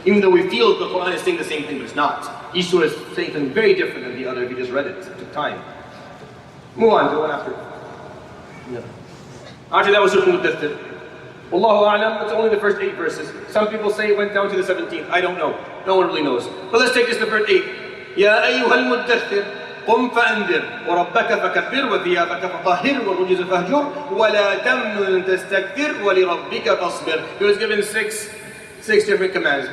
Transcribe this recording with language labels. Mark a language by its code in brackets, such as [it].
[en] Even though we feel the Quran is saying the same thing, but it's not. Each surah is saying something very different than the other if you just read it. It took time. Move on to the one after. Yeah. After that was Surah Al-Muddathir. Wallahu a'lam, it's only the first 8 verses. Some people say it went down to the 17th. I don't know. No one really knows. But let's take just the first 8. [ar] Ya ayyuhal muddathir. قم فأنذر وربك فكبر وثيابك فطهر والرجز فاهجر ولا تمنن تستكثر ولربك فاصبر. [en] He was given six different commands.